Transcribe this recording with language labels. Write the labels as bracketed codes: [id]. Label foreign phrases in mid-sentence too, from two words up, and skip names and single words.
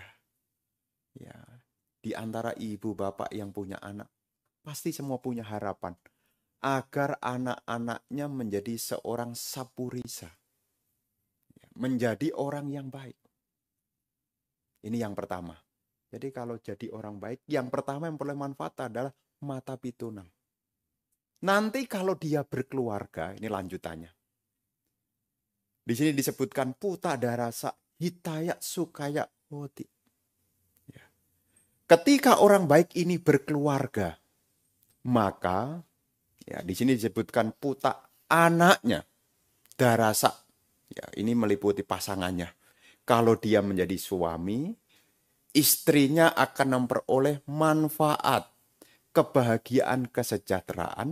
[id] Ya, di antara ibu bapak yang punya anak, pasti semua punya harapan agar anak-anaknya menjadi seorang sapurisa, menjadi orang yang baik. Ini yang pertama. Jadi kalau jadi orang baik, yang pertama yang peroleh manfaat adalah [pi] mata pitunang. [id] Nanti kalau dia berkeluarga, ini lanjutannya. Di sini disebutkan [pi] puta darasa hitaya sukaya hoti. [id] Ya. Ketika orang baik ini berkeluarga, maka ya di sini disebutkan puta anaknya darasa. Ya, ini meliputi pasangannya. Kalau dia menjadi suami, istrinya akan memperoleh manfaat, kebahagiaan, kesejahteraan.